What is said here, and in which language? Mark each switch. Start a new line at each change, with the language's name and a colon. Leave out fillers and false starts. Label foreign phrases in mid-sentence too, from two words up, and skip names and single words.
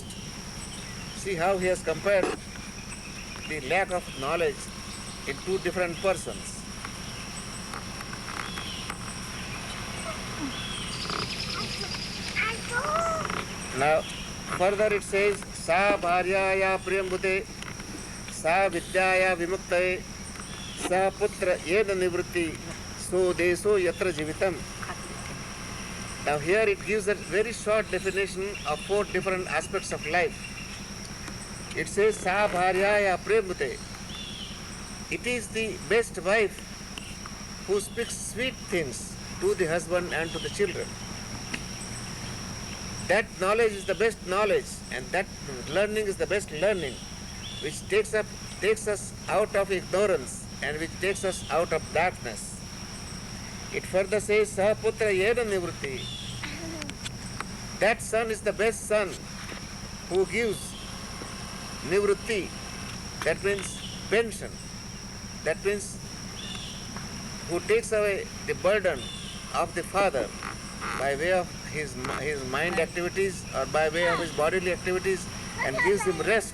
English: See how he has compared the lack of knowledge in two different persons. Now, further it says,
Sanskrit: स भार्याय प्रियम्भूते, स विद्याय विमुक्तये, स पुत्र येन निवृत्ति, सो देसो यत्र जीवितम्.
English: Now here it gives a very short definition of four different aspects of life. It says,
Sanskrit: स भार्याय प्रियम्भूते.
English: It is the best wife who speaks sweet things to the husband and to the children. That knowledge is the best knowledge, and that learning is the best learning, which takes us out of ignorance and which takes us out of darkness. It further says,
Sanskrit: सहपुत्र येन निवृत्ति.
English: That son is the best son who gives nivritti, that means pension, that means who takes away the burden of the father by way of his mind activities or by way of his bodily activities and gives him rest.